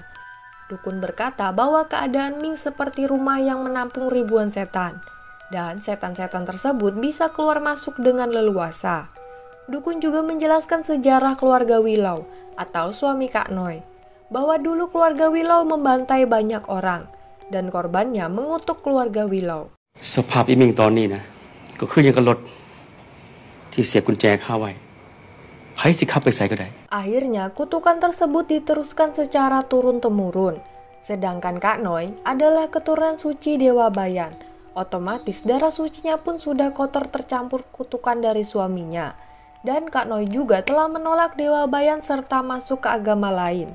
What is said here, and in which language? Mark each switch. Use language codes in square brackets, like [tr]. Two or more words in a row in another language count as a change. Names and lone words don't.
[id] Dukun berkata bahwa keadaan Ming seperti rumah yang menampung ribuan setan. Dan setan-setan tersebut bisa keluar masuk dengan leluasa. Dukun juga menjelaskan sejarah keluarga Willow atau suami Kak Noi, bahwa dulu keluarga Willow membantai banyak orang dan korbannya mengutuk keluarga Willow. [tts] สภาพอีมิงตอนนี้นะก็คือยังกับรถที่เสียบกุญแจเข้าไว้ไผสิขับไปไสก็ได้ [id] Akhirnya kutukan tersebut diteruskan secara turun-temurun. Sedangkan Kak Noi adalah keturunan suci Dewa Bayan. Otomatis darah sucinya pun sudah kotor tercampur kutukan dari suaminya. Dan Kak Noi juga telah menolak Dewa Bayan serta masuk ke agama lain.